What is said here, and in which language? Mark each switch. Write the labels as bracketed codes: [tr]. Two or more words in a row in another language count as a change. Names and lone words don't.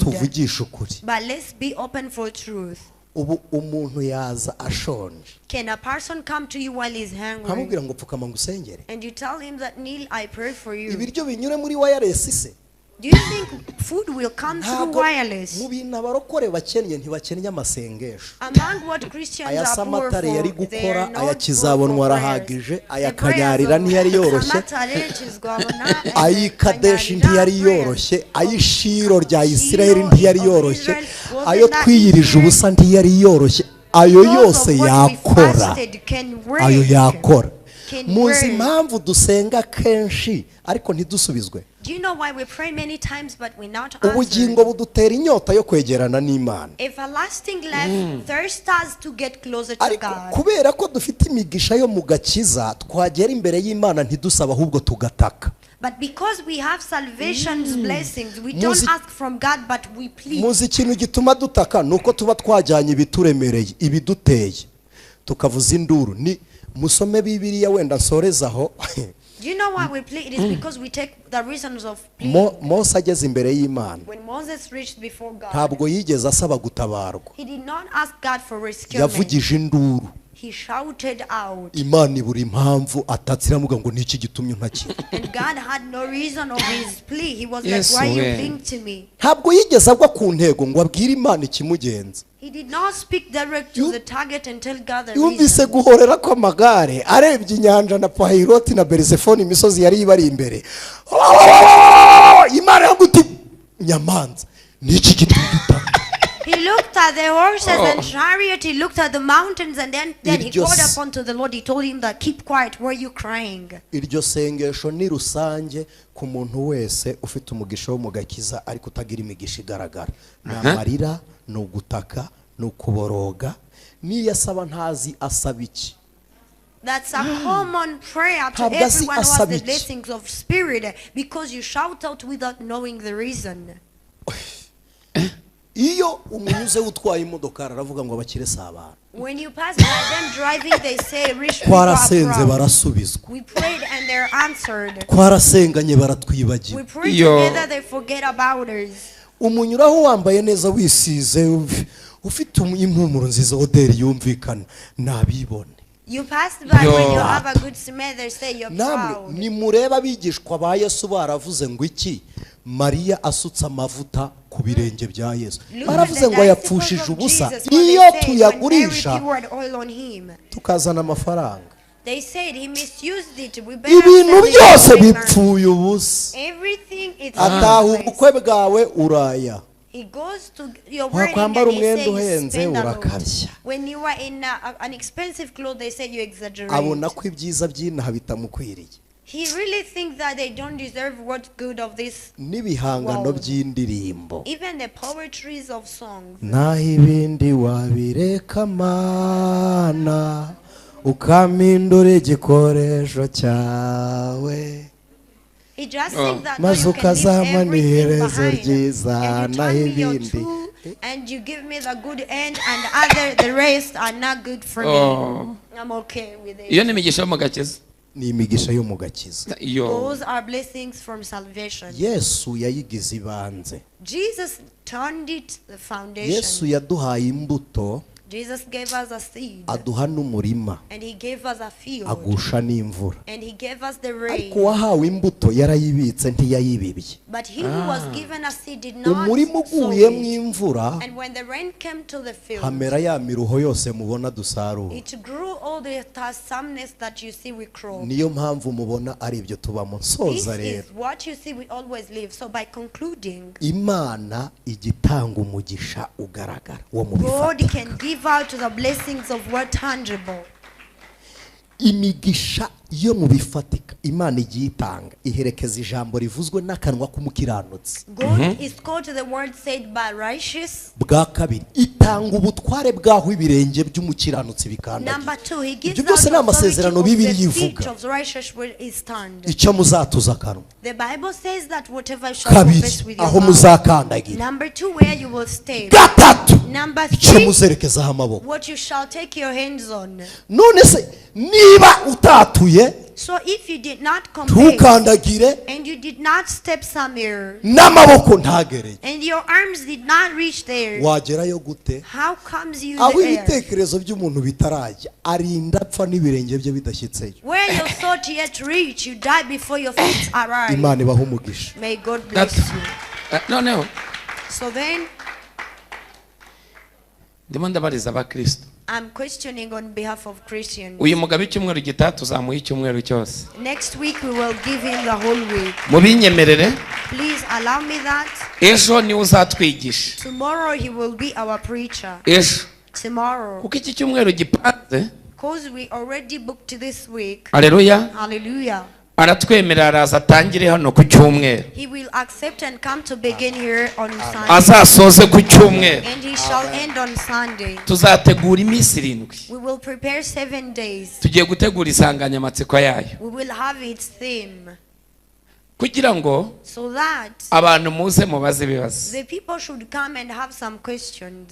[en] But let's be open for truth. Can a person come to you while he's hungry and you tell him that, kneel, I pray for you? Do you think food will come through wireless? Among what Christians are poor for, they are not poor for prayers. The prayers of Samataret is [rw] ayikadeshi ntiyariyoroshye, ayishiro rya Isiraheli ntiyariyoroshye, ayo twiyirije ubusa ntiyariyoroshye, ayo yose yakora, ayo yakora. [en] unspoken [rw] muzi [en] word. [rw] impamvu dusenga kenshi ariko ntidusubizwe? [en] Do you know why we pray many times but we're not answered? [rw] Ubugingo budutera inyota yo kwegerana n'Imana, [en] Everlasting life thirsts us to get closer to [rw] ariko [en] God. [rw] kubera ko dufite imigisha yo mu gakiza twagera imbere y'Imana ntidusaba ahubwo tugataka. [en] But because we have salvation's blessings, we don't ask from God, but we plead. [rw] Muzi ikintu gituma dutaka nuko tuba twajyanye ibituremereye ibiduteye tukavuza induru. Ni musome Bibiliya wenda nsorezaho. [en] Do you know why we plead? It is because we take the reasons of pleading. [rw] Mose ageze imbere y'Imana [en] When Moses reached before God, [rw] ntabwo yigeze asaba gutabarwa, [en] he did not ask God for rescue. [rw] yavugije induru. [en] He shouted out. [rw] Imana ibura impamvu atatsira muga ngo niki gitumye ntakira. [en] And God had no reason of his plea. He was Yes, like, why you we. pleading to me? [rw] Ntabwo yigeze agwa ku ntego ngo abwire Imana ikimugenza. [en] He did not speak direct to the target and tell God the [rw] Yumvise [en] reason. [rw] guhorera kw'amagare arebye inyanja na Pahiroti na Berizefoni imisozi yari ibari imbere. Imana yaguti nyamanza niki gitumye dutaka. [en] He looked at the horses and chariot. He looked at the mountains, and then he called upon to the Lord. He told him that, keep quiet, why are you crying? [rw] Iryo sengesho ni rusange ku muntu wese ufite umugisha wo mu gakiza ariko utagira imigisha igaragara. Namarira no gutaka no kuboroga niyo asaba ntazi asaba iki. [en] That's a common prayer to everyone who has the blessings of spirit, because you shout out without knowing the reason. [rw] Iyo umunyuze utwaye imodoka aravuga ngo abakire sabana. [en] When you pass by them driving, they say rich people [rw] Twarasenze [en] are proud. [rw] barasubizwa. [en] We prayed and they're answered. [rw] Twarasenganye baratwibagiwe. [en] We prayed together, they forget about us. [rw] Umunyuraho wambaye neza wisize ufite impumuro nziza oderi yumvikana nabibone. [en] You pass by when you have a good smell, they say you're proud. [rw] Ni mureba abigishwa ba Yesu baravuze ngo iki? Mariya asutse amavuta ku birenge bya Yesu. Baravuze ngo yapfushije ubusa. Iyo tuyagurisha tukazana amafaranga. [en] They said he misused it. We [rw] Ibintu byose bipfuye ubusa. [en] Everything is [rw] ataha ubukwe bwawe uraya. [en] He goes to your wedding and he says urakabya. When you are in an expensive clothes, they say you exaggerate. [rw] Abona ko ibyiza by'inaha bitamukwiriye. [en] He really thinks that they don't deserve what's good of this [rw] n'ibihangano by'indirimbo. [en] Even the poetries of songs. [rw] Naho ibindi wabireka Mana ukamindura igikoresho cyawe. [en] He just thinks that [rw] maze [en] you can leave everything behind and you turn me your true and you give me the good end and the rest are not good for me. I'm okay with it. [rw] Iyo ni imigisha yo mu gakiza. Ni imigisha yo mu gakiza. [en] Those are blessings from salvation. [rw] Yesu yayigize ibanze. [en] Jesus turned it the foundation. [rw] Yesu yaduhaye imbuto. [en] Jesus gave us a seed. [rw] Aduha n'umurima. [en] And he gave us a field. [rw] Agusha n'imvura. [en] And he gave us the rain. [rw] Ariko wahawe imbuto yarayibitse ntiyayibibye. [en] But he who was given a seed did not [rw] umurima uguyemo imvura. [en] And when the rain came to the field, [rw] hamera ya miruho yose mubona dusarura. [en] it grew all the someness that you see we grow. [rw] Niyo mpamvu mubona ari ibyo tubamo. Nsoza rero. [en] This is what you see we always live. So by concluding, [rw] Imana igitanga umugisha ugaragara wo mu bifatika. [en] God can give out the blessings of what tangible. [rw] Imigisha yo mu bifatika Imana igitanga iherekeza ijambo rivuzwe n'akanwa k'umukiranutsi. [en] God is called to the word said by righteous. [rw] Bwa kabiri itanga ubutware bwaho ibirenge by'umukiranutsi bikandagira. [en] Number 2, he gives [rw] Ibyo byose ni amasezerano Bibiliya ivuga. Icyo muzatuza akanwa. [en] The Bible says that whatever shall confess with your [rw] aho [en] mouth. [rw] muzakandagira. [en] Number 2, where you will stay. [rw] Gatatu. [en] Number [rw] icyo [en] 3, [rw] muzerekezaho amaboko. [en] what you shall take your hands on. [rw] None se niba utatuye [en] So if you did not confess [rw] ntukandagire [en] and you did not step somewhere [rw] n'amaboko ntagereye, [en] and your arms did not reach there, [rw] wagerayo gute? [en] how comes you [rw] aho [en] there? [rw] ibitekerezo by'umuntu bitarajya arinda apfa n'ibirenge bye bidashyitseyo. [en] Where your thought yet reach, you die before your feet arrive. [rw] Imana ibaha umugisha. [en] May God bless you. [rw] Noneho [en] So then, [rw] ndimo ndabariza abakristo. [en] I'm questioning on behalf of Christians. [rw] Uyu mugabo icyumweru gitaha tuzamuha icyumweru cyose. [en] Next week we will give him the whole week. [rw] Mubinyemerere. [en] Please allow me that. [rw] Ejo niwe uzatwigisha. [en] Tomorrow he will be our preacher. [rw] Ejo. [en] Tomorrow. [rw] Kuko iki cyumweru gipanze. [en] Because we already booked this week. [rw] Hallelujah. [en] Hallelujah. [rw] Aratwemerera araza atangire hano ku cyumweru. [en] He will accept and come to begin here on Sunday. [rw] Azasoze ku cyumweru. [en] And he shall end on Sunday. [rw] Tuzategura iminsi 7. [en] We will prepare 7 days. [rw] Tugiye gutegura insanganyamatsiko yayo. [en] We will have its theme. [rw] Kugira ngo [en] So that [rw] abantu muze mubaze ibibazo. [en] the people should come and have some questions.